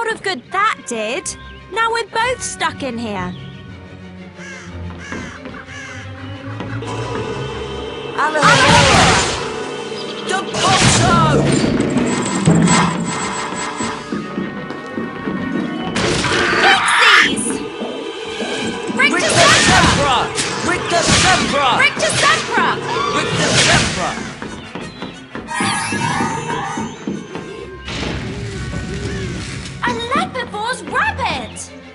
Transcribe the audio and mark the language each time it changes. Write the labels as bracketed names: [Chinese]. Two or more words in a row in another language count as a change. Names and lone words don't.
[English] good that did. Now we're both stuck in here. The Bosso! Pixies! Rictus Sempra! Rictus Sempra! Rictus Sempra! Rictus Sempra! A leopard rabbit!